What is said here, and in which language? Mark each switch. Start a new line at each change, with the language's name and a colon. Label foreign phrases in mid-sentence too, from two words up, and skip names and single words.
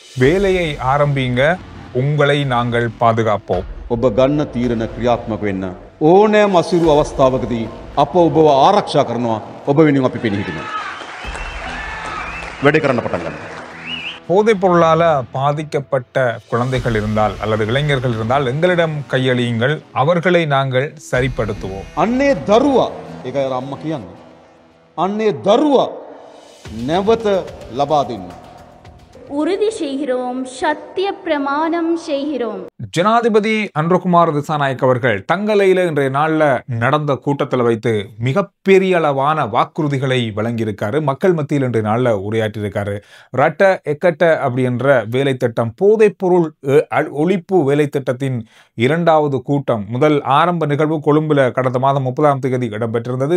Tamil: வேலையை ஆரம்பிங்க, உங்களை நாங்கள் பாதுகாப்போம்.
Sinhala: ඔබ ගන්න තීරණ ක්‍රියාත්මක වෙන්න ඕනෑම අසිරු අවස්ථාවකදී අප ඔබව ආරක්ෂා කරනවා. ඔබ වෙනුවෙන් අපි පෙනී හිටිනවා. වැඩේ කරන්න පටන් ගන්න.
Tamil: போதைப் பொருளால பாதிக்கப்பட்ட குழந்தைகள் இருந்தால் அல்லது இளைஞர்கள் இருந்தால் எங்களிடம் கையளியுங்கள், அவர்களை நாங்கள் சரிப்படுத்துவோம்.
Sinhala: අන්නේ දරුවා, ඒකයි අර අම්මා කියන්නේ. අන්නේ දරුවා නැවත ලබා දෙන්න.
Tamil: உறுதி செய்கிறோம், சத்திய பிரமாணம் செய்கிறோம். ஜனாதிபதி அன்ருகுமார் திசாநாயக் அவர்கள் தங்கலையில இன்றைய நாள்ல நடந்த கூட்டத்தில் வைத்து மிகப்பெரிய அளவான வாக்குறுதிகளை வழங்கியிருக்காரு. மக்கள் மத்தியில் இன்றைய நாள்ல உரையாற்றியிருக்காரு. ரட்ட எக்கட்ட அப்படின்ற வேலை திட்டம், போதைப் பொருள் ஒழிப்பு வேலை திட்டத்தின் 2வது கூட்டம், முதல் ஆரம்ப நிகழ்வு கொழும்புல கடந்த மாதம் 30ஆம் தேதி இடம்பெற்றிருந்தது.